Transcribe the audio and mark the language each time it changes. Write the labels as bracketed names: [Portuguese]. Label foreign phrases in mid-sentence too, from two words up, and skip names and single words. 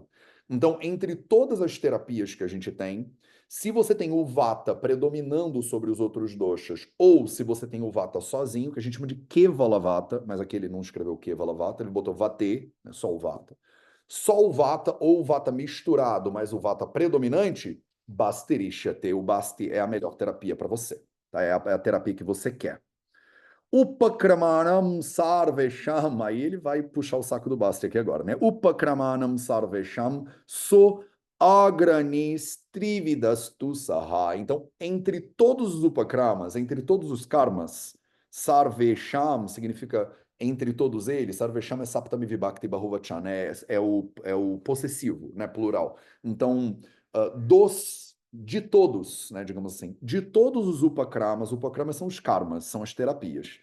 [Portuguese] Então, entre todas as terapias que a gente tem, Se você tem o vata predominando sobre os outros doshas, ou se você tem o vata sozinho, que a gente chama de [Sanskrit] केवल वात, [Portuguese] mas aqui ele não escreveu [Sanskrit] केवल वात, [Portuguese] ele botou vate, né, só o vata. Só o vata ou o vata misturado, mas o vata predominante, bastirishate. O basti é a melhor terapia para você. Tá? É a terapia que você quer. [Sanskrit] उपक्रमाणां सर्वेषां. [Portuguese] Aí ele vai puxar o saco do Basti aqui agora, né? [Sanskrit] उपक्रमाणां सर्वेषां सो अग्रणिस् त्रिविदस्तु सह. [Portuguese] Então, entre todos os upakramas, entre todos os karmas, sarvesham significa entre todos eles. Sarvesham é [Sanskrit] सप्तमी विभक्ति बहुवचन, [Portuguese] é o possessivo, né? Plural. Então, de todos, né, digamos assim, de todos os upakramas são os karmas, são as terapias.